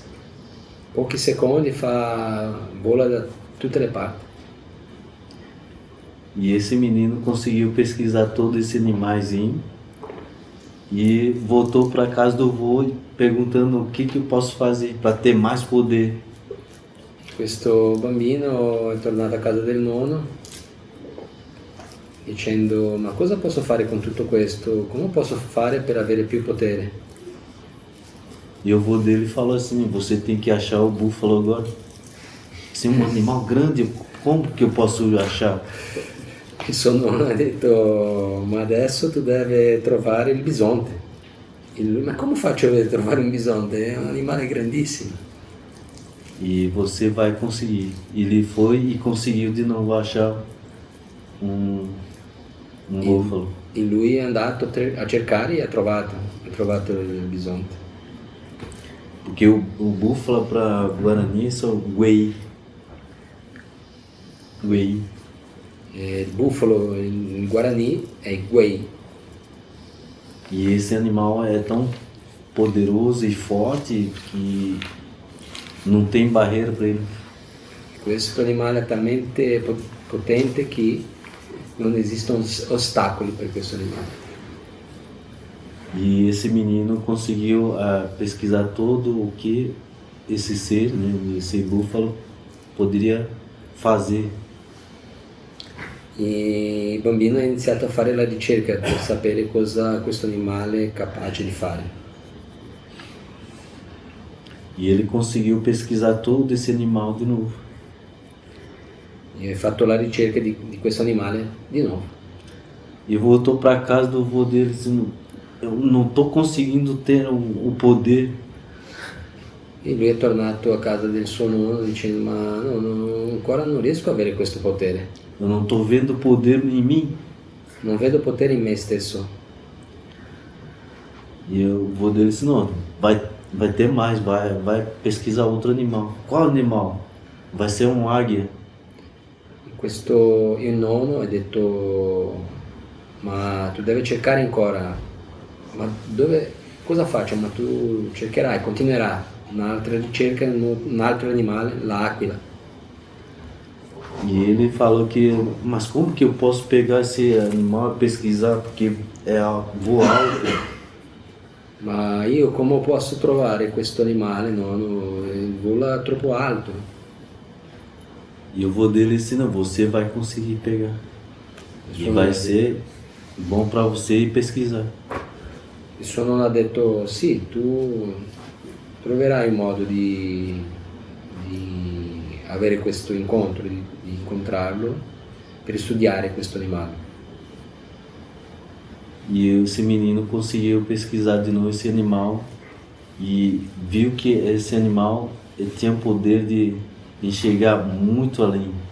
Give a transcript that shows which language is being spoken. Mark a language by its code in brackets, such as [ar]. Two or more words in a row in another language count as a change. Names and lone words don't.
[it] Pochi secondi vola da tutte le parti. [pt] E esse menino conseguiu pesquisar todo esse animaizinho e voltou para casa do vô perguntando o que eu posso fazer para ter mais poder. [it] Questo bambino è tornato a casa del nonno dicendo: ma cosa posso fare con tutto questo? Come posso fare per avere più potere? [pt] E o vô dele falou assim: você tem que achar o búfalo agora. Se um animal grande, como que eu posso achar? [it] Il suo nonno ha detto: ma adesso tu devi trovare il bisonte. E lui: ma come faccio a trovare un bisonte? È un animale grandissimo. [pt] E você vai conseguir. Ele foi e conseguiu de novo achar um búfalo. [it] E lui è andato a cercare e ha trovato il bisonte. [pt] Porque o búfalo para Guarani é só Guei. Guei. [it] Il bufalo in Guarani è il Guei. [pt] E esse animal é tão poderoso e forte que não tem barreira para ele. [it] Questo animale è talmente potente che non esistono ostacoli per questo animale. [pt] E esse menino conseguiu pesquisar todo o que esse ser, né, esse búfalo, poderia fazer. [it] E il bambino ha iniziato a fare la ricerca per sapere cosa questo animale è capace di fare. [pt] E ele conseguiu pesquisar todo esse animal de novo. [it] E ha fatto la ricerca di questo animale di nuovo. [pt] E voltou para casa do vô dele dizendo: eu não estou conseguindo ter o poder. [it] E lui è tornato a casa del suo nonno dicendo: ma no, ancora non riesco a avere questo potere. [pt] Eu não estou vendo poder em mim. [it] Non vedo potere in me stesso. [pt] E o vô dele disse: não, vai ter mais, vai pesquisar outro animal. Qual animal? Vai ser águia. [it] Il nonno ha detto: ma tu devi cercare ancora. Ma cosa faccio? Ma tu cercherai, continuerai un'altra ricerca, un altro animale, l'aquila. [pt] E ele falou que, mas como que eu posso pegar esse animal e pesquisar, porque voa alto? [it] Ma io come posso trovare questo animale? No, vola troppo alto. [pt] E o vô dele disse: não, você vai conseguir pegar. E vai ser bom para você ir pesquisar. [it] Il suo nonno ha detto: sì, tu troverai un modo di avere questo incontro, di incontrarlo per studiare questo animale. [pt] E esse menino conseguiu pesquisar de novo esse animal e viu que esse animal tinha o poder de enxergar muito além.